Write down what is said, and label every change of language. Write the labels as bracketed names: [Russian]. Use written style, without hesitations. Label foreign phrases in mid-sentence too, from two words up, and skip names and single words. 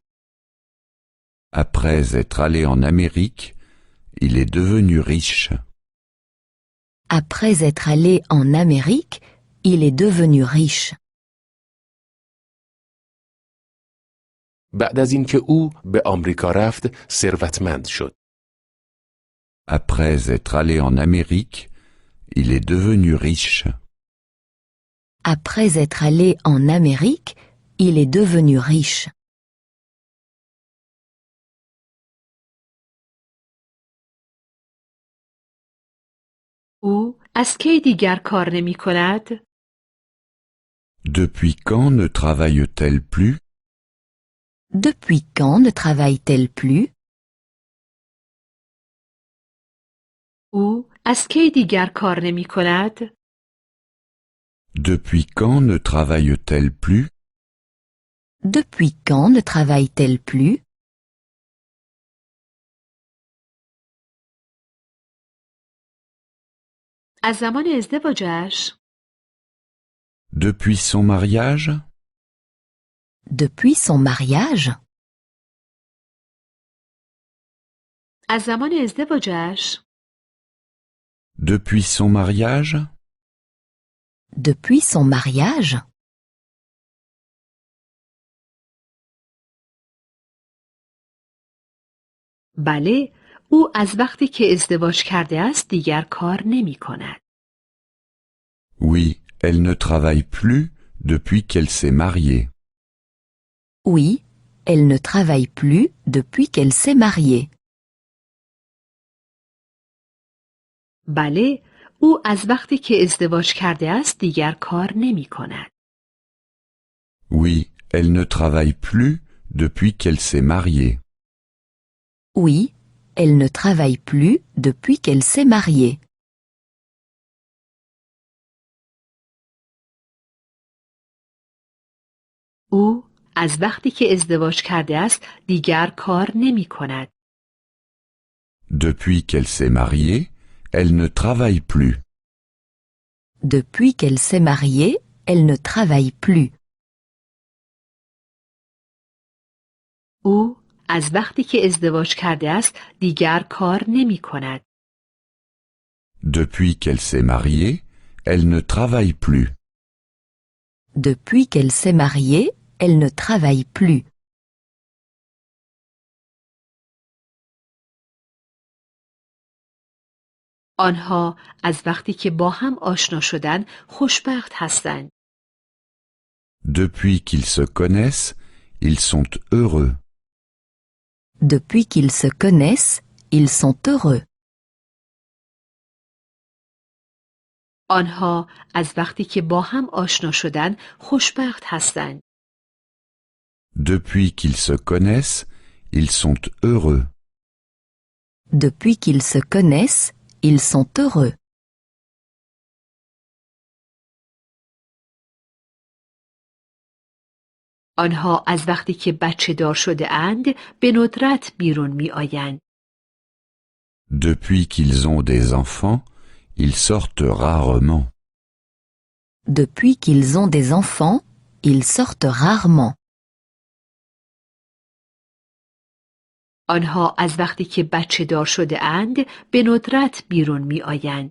[French] Après être allé en Amérique, il est devenu riche. Après être allé en Amérique, il est devenu riche. [Persian] بعد از اینکه او به آمریکا رفت ثروتمند شد. [French] Après être allé en Amérique, il est devenu riche. Après être allé en Amérique, il est devenu riche. [Persian] او از کی دیگر کار نمی کند؟ [French] Depuis quand ne travaille-t-elle plus? Depuis quand ne travaille-t-elle plus? [Persian] او از کی دیگر کار نمی کند؟ [French] Depuis quand ne travaille-t-elle plus? Depuis quand ne travaille-t-elle plus? [Persian] از زمان ازدواجش؟ [French] Depuis son mariage? Depuis son mariage? [Persian] از زمان ازدواجش؟ [French] Depuis son mariage? Depuis son mariage? [Persian] بله، او از وقتی که ازدواج کرده است دیگر کار نمی کند. [French] Oui, elle ne travaille plus depuis qu'elle s'est mariée. Oui, elle ne travaille plus depuis qu'elle s'est mariée. [Persian] بله، او از وقتی که ازدواج کرده است دیگر کار نمی کند. [French] Oui, elle ne travaille plus depuis qu'elle s'est mariée. Oui, elle ne travaille plus depuis qu'elle s'est mariée. [Persian] او از وقتی که ازدواج کرده است دیگر کار نمی کند. [French] Depuis qu'elle s'est mariée, elle ne travaille plus. Depuis qu'elle s'est mariée, elle ne travaille plus. [Persian] او از وقتی که ازدواج کرده است دیگر کار نمی کند. [French] Depuis qu'elle s'est mariée, elle ne travaille plus. Depuis qu'elle s'est mariée, elle ne travaille plus. [Persian] آنها از وقتی که با هم آشنا شدند خوشبخت هستند. [French] Depuis qu'ils se connaissent, ils sont heureux. Depuis qu'ils se connaissent, ils sont heureux. [Persian] آنها از وقتی که با هم آشنا شدند خوشبخت هستند. [French] Depuis qu'ils se connaissent, ils sont heureux. Depuis qu'ils se connaissent, ils sont heureux. [Persian] آنها از وقتی که بچه دار شده اند به ندرت بیرون می آیند. [French] Depuis qu'ils ont des enfants, ils sortent rarement. Depuis qu'ils ont des enfants, ils sortent rarement. [Persian] آنها از وقتی که بچه دار شده اند به ندرت بیرون می آیند.